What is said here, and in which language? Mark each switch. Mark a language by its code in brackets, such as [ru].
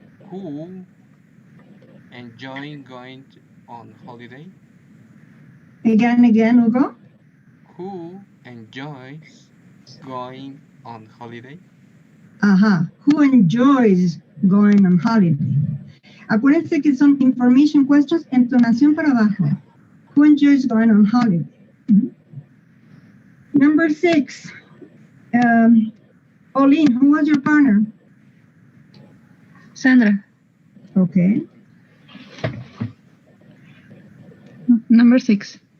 [en] Who enjoying going on holiday? Again, Hugo. Who enjoys going on holiday? Who enjoys going on holiday? [es] Acuérdense que son [en] information questions, [es] entonación para abajo. [en] Who enjoys going on holiday? Number 6, Pauline, who was your partner? Sandra. Okay. Number 6.